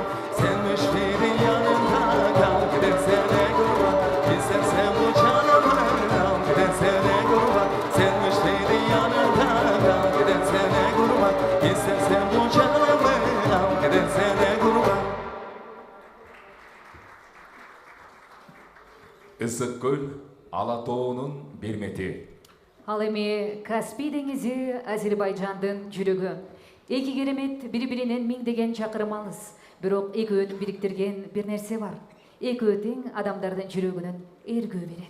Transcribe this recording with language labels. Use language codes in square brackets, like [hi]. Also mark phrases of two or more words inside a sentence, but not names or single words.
[tr] Sen düşmedin yanında kal, giden sene kurban. İstersen bu canımı al, giden sene kurban. Sen düşmedin yanında kal, giden sene kurban. İstersen bu canımı al, giden sene kurban. [ky] Ысык көл Алатоонун бермети. Ал эми Каспий деңизи Азербайжандын жүрөгү. Эки керемет бири-биринен миңдеген чакырым алыс. Бирок экөөнүн бириктирген бир нерсе бар. Экөө тең адамдардын жүрөгүнөн эргөө берет.